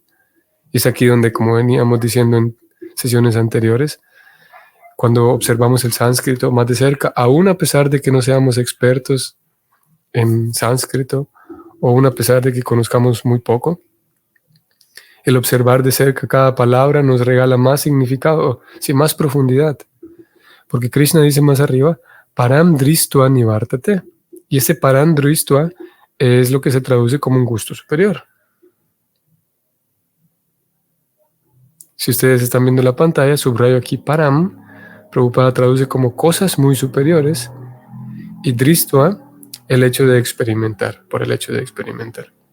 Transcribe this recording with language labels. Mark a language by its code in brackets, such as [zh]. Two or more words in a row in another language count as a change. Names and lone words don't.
[es] Y es aquí donde, como veníamos diciendo en sesiones anteriores, cuando observamos el sánscrito más de cerca, aún a pesar de que no seamos expertos en sánscrito, o aún a pesar de que conozcamos muy poco, el observar de cerca cada palabra nos regala más significado, sí, más profundidad. Porque Krishna dice más arriba, [sa] param dristva nivartate. [es] Y ese [sa] param dristva [es] es lo que se traduce como un gusto superior. Si ustedes están viendo la pantalla, subrayo aquí param. Prabhupada traduce como cosas muy superiores. Y dristva, el hecho de experimentar, por el hecho de experimentar.